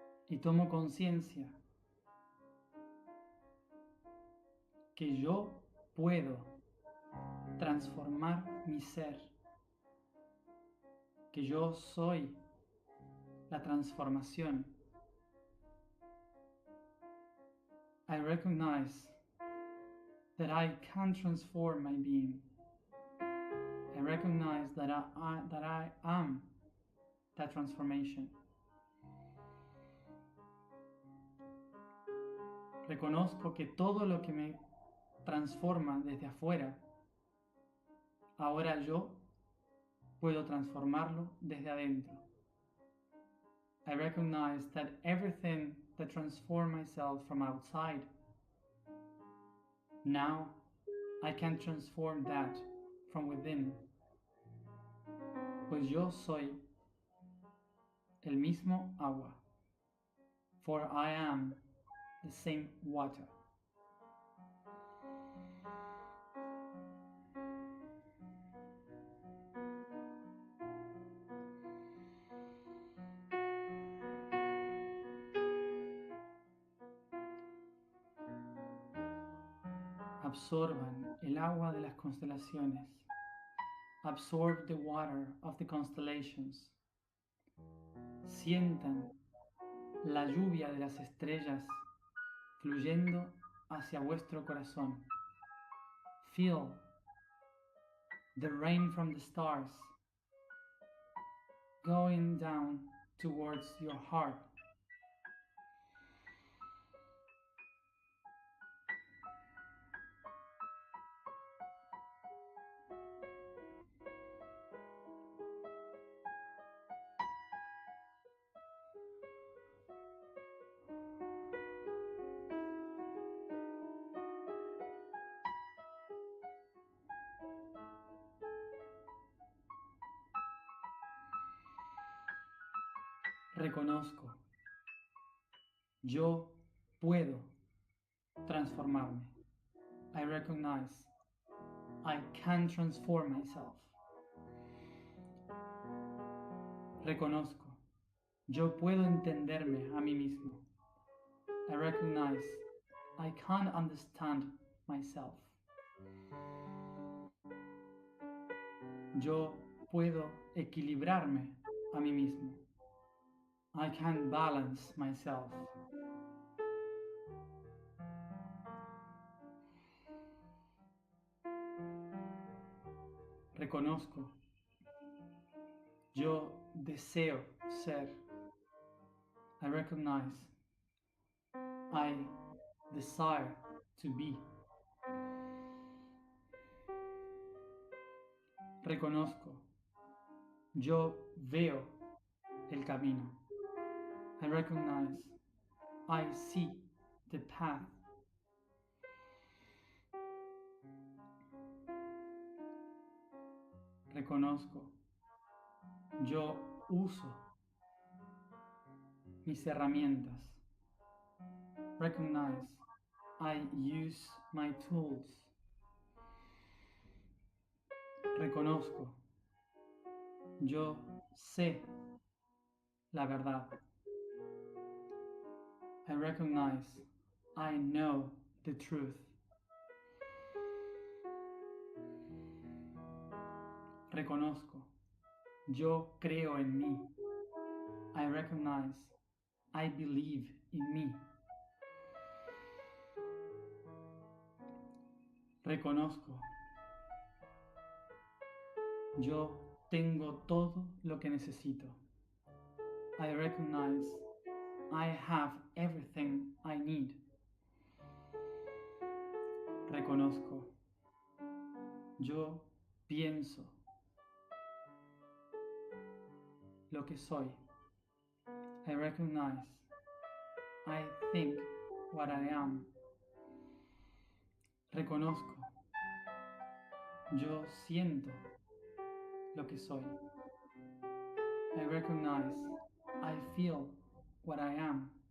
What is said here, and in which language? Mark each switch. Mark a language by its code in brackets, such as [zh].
[es] Y tomo conciencia que yo puedo transformar mi ser, que yo soy la transformación. [en] I recognize that I can transform my being. I recognize that I am that transformation. [es] Reconozco que todo lo que me transforma desde afuera, ahora yo puedo transformarlo desde adentro. [en] I recognize that everything that transforms myself from outside, now I can transform that from within. [es] Pues yo soy el mismo agua. [en] For I am the same water. [es] Absorban el agua de las constelaciones. [en] Absorb the water of the constellations. [es] Sientan la lluvia de las estrellas fluyendo hacia vuestro corazón. [en] Feel the rain from the stars going down towards your heart. [es] Reconozco, yo puedo transformarme. [en] I recognize I can transform myself. [es] Reconozco, yo puedo entenderme a mí mismo. [en] I recognize I can understand myself. [es] Yo puedo equilibrarme a mí mismo. [en] I can balance myself. [es] Reconozco, yo deseo ser. [en] I recognize I desire to be. [es] Reconozco, yo veo el camino. [en] I recognize I see the path. [es] Reconozco, yo uso mis herramientas. [en] Recognize I use my tools. [es] Reconozco, yo sé la verdad. [en] I recognize, I know the truth. [es] Reconozco, yo creo en mí. [en] I recognize, I believe in me. [es] Reconozco, yo tengo todo lo que necesito. [en] I recognize, I have everything I need. [es] Reconozco, yo pienso lo que soy. [en] I recognize, I think what I am. [es] Reconozco, yo siento lo que soy. [en] I recognize, I feel what I am.